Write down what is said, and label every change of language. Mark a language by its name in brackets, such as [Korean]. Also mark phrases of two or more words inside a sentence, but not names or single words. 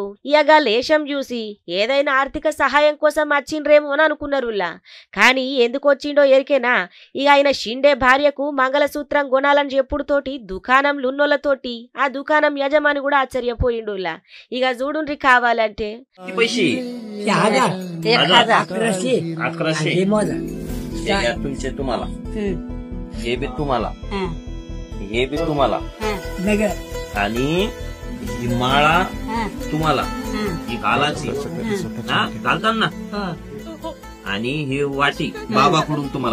[Telugu] ఇక లేశం చూసి ఏదైనా ఆర్థిక సహాయం కోసం వచ్చిండ్రేమో అని అనుకున్నారులా. కానీ ఎందుకు వచ్చిండో ఎరికేనా? ఇక ఆయన షిండే భార్యకు మంగళసూత్రం కొనాలని చెప్పుడుతోటి దుకాణంలున్నోళ్ళతోటి ఆ దుకాణం యజమాని కూడా ఆశ్చర్యపోయిండులా. ఇక చూడుండ్రి కావాలంటే [Marathi] हे बी तुम्हाला आणि ही माळा तुम्हाला ही घालाची घालताना आणि ही वाटी बाबाकडून तुम्हाला.